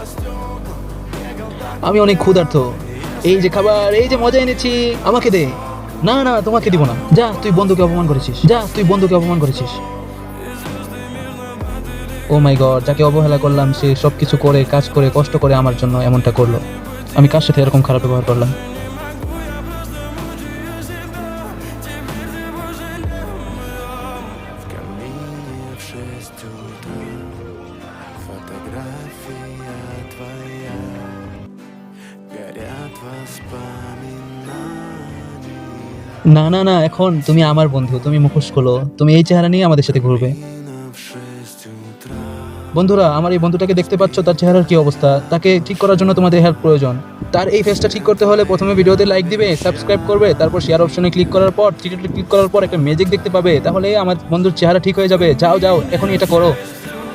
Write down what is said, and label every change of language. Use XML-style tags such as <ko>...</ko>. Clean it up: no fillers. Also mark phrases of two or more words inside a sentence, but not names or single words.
<bn>আমি অনেক ক্ষুধার্ত। এই যে খাবার, এই যে মজা এনেছি, আমাকে দে। না না, তোমাকে দিব না। যা, তুই বন্ধুকে অপমান করেছিস। যা, তুই বন্ধুকে অপমান করেছিস।</bn> <en>oh my god,</en> <bn>যাকে অবহেলা করলাম সে সবকিছু করে, কাজ করে, কষ্ট করে আমার জন্য এমনটা করলো। আমি কার সাথে এরকম খারাপ ব্যবহার করলাম?</bn> <ru>Камине в 6 утра фотография твоя, горят воспоминания.</ru> <bn>না না না, এখন তুমি আমার বন্ধু, তুমি মুখোশ খোলো, তুমি এই চেহারা নিয়ে আমাদের সাথে ঘুরবে।</bn> <ru>Камина в 6 утра.</ru> <bn>বন্ধুরা, আমার এই বন্ধুটাকে দেখতে পাচ্ছ, তার চেহারার কি অবস্থা? তাকে ঠিক করার জন্য তোমাদের হেল্প প্রয়োজন। তার এই ফেসটা ঠিক করতে হলে প্রথমে ভিডিওতে লাইক দিবে, সাবস্ক্রাইব করবে, তারপর শেয়ার অপশনে ক্লিক করার পর, ক্লিক করার পর একটা ম্যাজিক দেখতে পাবে, তাহলে আমার বন্ধুর চেহারা ঠিক হয়ে যাবে। যাও যাও, এখনই এটা করো।</bn>